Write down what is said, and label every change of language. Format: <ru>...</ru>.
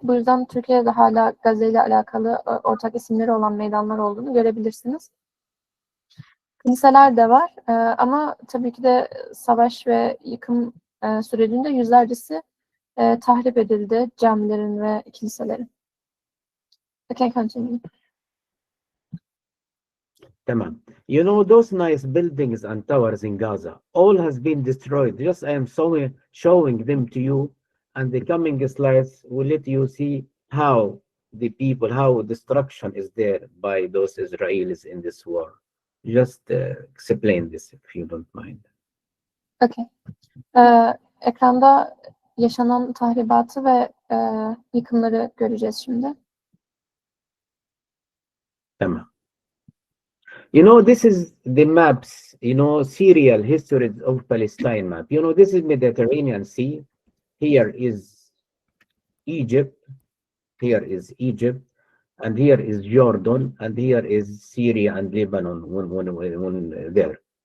<tr>Bu yüzden Türkiye'de hala Gazze ile alakalı ortak isimleri olan meydanlar olduğunu görebilirsiniz. Kiliseler de var ama tabii ki de savaş ve yıkım sürecinde yüzlercesi tahrip edildi camilerin ve kiliselerin.</tr> <en>Okay, continue.</en> <tr>Tamam.</tr> <en>You know, those nice buildings and towers in Gaza, all has been destroyed. Just I am showing them to you, and the coming slides will let you see how the people, how destruction is there by those Israelis in this war. Just explain this if you don't mind. Okay.</en> <tr>Ekranda yaşanan tahribatı ve yıkımları göreceğiz şimdi. Tamam.</tr> <en>You know, this is the maps, you know, serial history of Palestine map. You know, this is Mediterranean Sea. Here is Egypt. Here is Egypt. And here is Jordan. And here is Syria and Lebanon when there.</en>